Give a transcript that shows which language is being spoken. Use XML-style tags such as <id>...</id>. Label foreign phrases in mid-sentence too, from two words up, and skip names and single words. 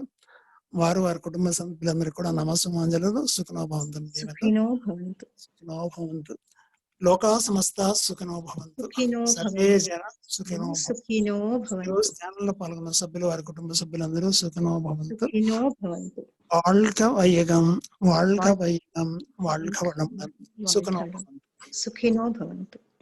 <te>వారు వారి కుటుంబ సభ్యులందరికీ కూడా నమస్సుమాంజలు,</te> <sa>సుఖనో భవంతు. లోకా సమస్త సుఖినో భవంతు. సుఖినో సర్వే భవంతు. జన సుఖినో భవంతు. సుఖినో భవంతు.</sa> <te>ఛానల్లో పాల్గొన్న సభ్యులు, వారి కుటుంబ సభ్యులందరూ</te> <sa>సుఖినో భవంతు. సుఖినో భవంతు.</sa> <ta>வாழ்க வையகம், வாழ்க வையகம், வாழ்க வளமுடன்.</ta> <sa>సుఖినో భవంతు. సుఖినో భవంతు.</sa>